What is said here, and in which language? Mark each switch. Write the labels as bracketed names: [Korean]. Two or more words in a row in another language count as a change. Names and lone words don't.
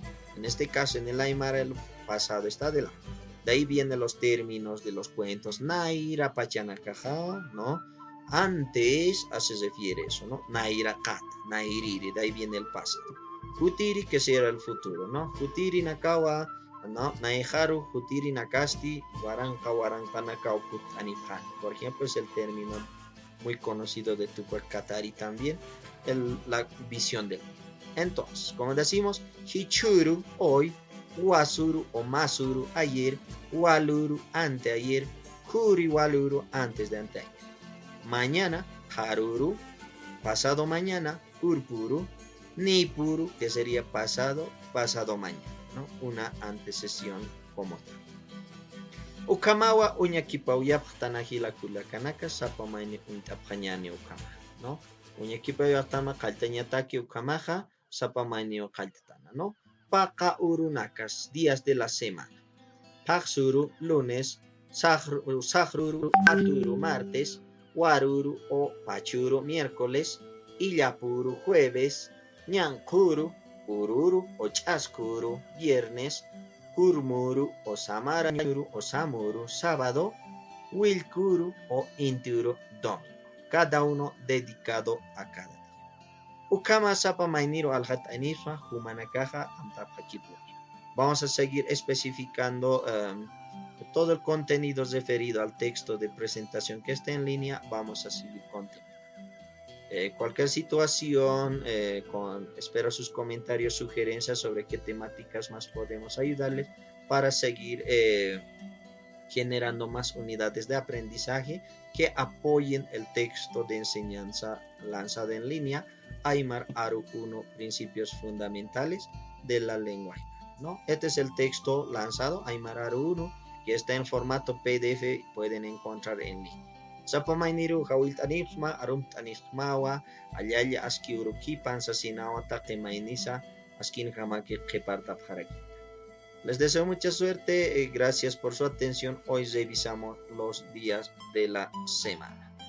[Spanish] En este caso, en el Aymara, el pasado está adelante. De ahí vienen los términos de los cuentos. [Aymara] Naira Pachanakaja, [Spanish] ¿no? Antes se refiere eso, ¿no? [Aymara] Naira Kata, Nairiri, [Spanish] de ahí viene el pasado. Jutiri, que será el futuro, ¿no? [Aymara] Jutiri Nakawa, ¿no? Naiharu, Jutiri Nakasti, Waranka, Warankanakau, Kutanipani. [Spanish] Por ejemplo, es el término muy conocido de Tupac Katari también, la visión del mundo. Entonces, como decimos, Hichuru, hoy, Wasuru o Masuru, ayer, Waluru, anteayer, [Aymara] Kuri Waluru, [Spanish] antes de anteayer. Mañana, Haruru, pasado mañana, [Aymara] Kurpuru, Nipuru, [Spanish] que sería pasado mañana, ¿no? Una antecesión como tal. [Aymara] Ukamawa uñakipa uyaptanajila kulakanaka sapamaini untapjañani ukama, ¿no? Uñakipa uyaptama kaltañataki ukamaja sapamaini ukaltatana, [Spanish] ¿no? [Aymara] Paka urunakas, [Spanish] días de la semana. Paksuru, lunes. [Aymara] Sahruru, aturu, [Spanish] martes. [Aymara] Waruru o pachuru, [Spanish] miércoles. Illapuru, jueves. [Aymara] Ñankuru, ururu o chaskuru, [Spanish] viernes. [Aymara] Kurmuru o Samarayuru o Samuru, [Spanish] sábado. [Aymara] Wilkuru o Inturu, [Spanish] domingo. Cada uno dedicado a cada día. [Aymara] Ukama sapa mainiro alhat anifa humanakaja amtapakipuni. [Spanish] Vamos a seguir especificando todo el contenido referido al texto de presentación que está en línea. Vamos a seguir continuando. Cualquier situación, espero sus comentarios, sugerencias sobre qué temáticas más podemos ayudarles para seguir generando más unidades de aprendizaje que apoyen el texto de enseñanza lanzado en línea, Aymar Aru 1, principios fundamentales de la lengua, ¿no? Este es el texto lanzado, Aymar Aru 1, que está en formato PDF y pueden encontrar en línea. [Aymara] Sapamainiru hawiltanifma arumtanifmawa allaya aski urukipan sasinawa taqemainisa askin jamaki qepartapjaraki. [Spanish] Les deseo mucha suerte, gracias por su atención. Hoy revisamos los días de la semana.